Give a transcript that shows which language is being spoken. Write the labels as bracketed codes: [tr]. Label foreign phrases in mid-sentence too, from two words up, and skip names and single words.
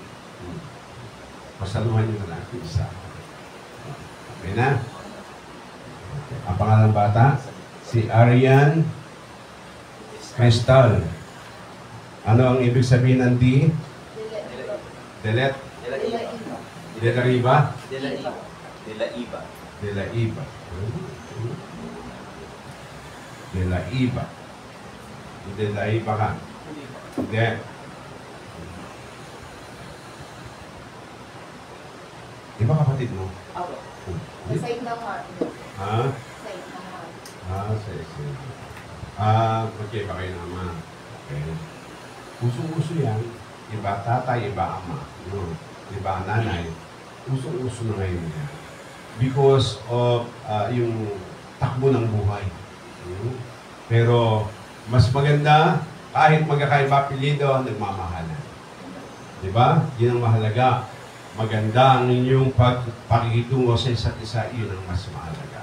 [tl] Pasaluhan nyo na lang isa. Okay na? Okay. Ang pangalang bata, si Arian Crystal. Ano ang ibig sabihin ng D? Delet? De la Riva? De la Iba. De la Iba. De la Iba. De la Iba. De la Iba ka. Hindi. Di ba kapatid mo? Ako. Hindi? Side ng heart. Ha? Side ng heart. Sige. Okay ba kayo naman? Okay. Uso-uso yan. Iba tatay, iba ama. No? Iba nanay. Uso-uso na ngayon yan. [en] Because of [tl] yung takbo ng buhay. Pero mas maganda, kahit magkakaiba apelyido, nagmamahalan. Diba? Yun ang mahalaga. Maganda ang inyong pakikitungo sa isa't isa, yun ang mas mahalaga.